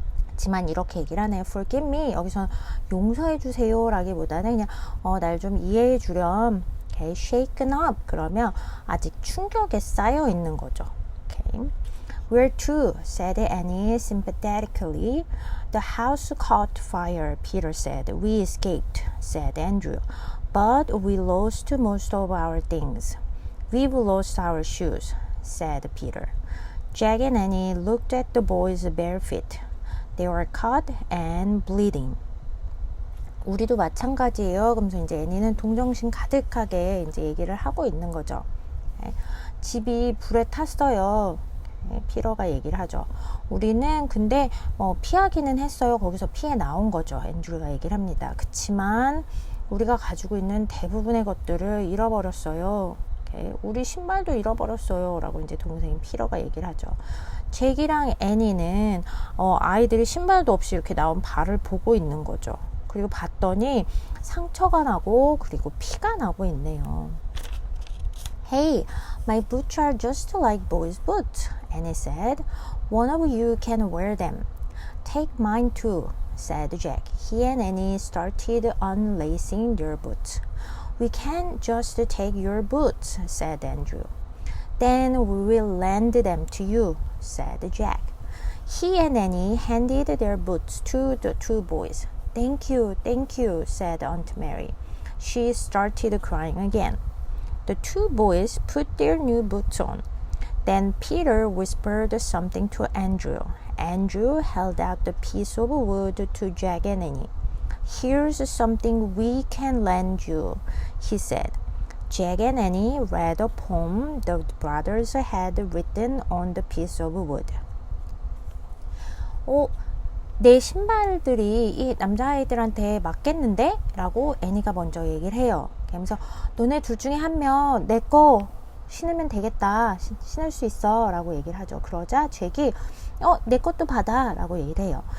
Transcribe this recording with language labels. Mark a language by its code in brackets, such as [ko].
[ko] 하지만 이렇게 얘기를 하네요. [en] Forgive me. [ko] 여기서 용서해 주세요 라기보다는 그냥 날 좀 이해해 주렴. [en] Okay. Shaken up. [ko] 그러면 아직 충격에 쌓여 있는 거죠. [en] Okay. Where to? said Annie sympathetically. The house caught fire, Peter said. We escaped, said Andrew. But we lost most of our things. We've lost our shoes, said Peter. Jack and Annie looked at the boys' bare feet. They were cut and bleeding. [ko] 우리도 마찬가지예요. 그러면서 이제 애니는 동정심 가득하게 이제 얘기를 하고 있는 거죠. 집이 불에 탔어요. 피터가 얘기를 하죠. 우리는 근데 피하기는 했어요. 거기서 피해 나온 거죠. 앤드류가 얘기를 합니다. 그치만 우리가 가지고 있는 대부분의 것들을 잃어버렸어요. 우리 신발도 잃어버렸어요 라고 이제 동생인 피터가 얘기를 하죠. 잭이랑 애니는 아이들이 신발도 없이 이렇게 나온 발을 보고 있는 거죠. 그리고 봤더니 상처가 나고 그리고 피가 나고 있네요. [en] Hey, my boots are just like boys' boots, Annie said. One of you can wear them. Take mine too, said Jack. He and Annie started unlacing their boots. We can't just take your boots, said Andrew. Then we will lend them to you, said Jack. He and Annie handed their boots to the two boys. Thank you, said Aunt Mary. She started crying again. The two boys put their new boots on. Then Peter whispered something to Andrew. Andrew held out the piece of wood to Jack and Annie. Here's something we can lend you, he said. Jack and Annie read a poem the brothers had written on the piece of wood. [ko] 내 신발들이 이 남자아이들한테 맞겠는데? 라고 애니가 먼저 얘기를 해요. 그러면서 너네 둘 중에 한 명 내 거 신으면 되겠다. 신을 수 있어. 라고 얘기를 하죠. 그러자 잭이 내 것도 받아. 라고 얘기를 해요.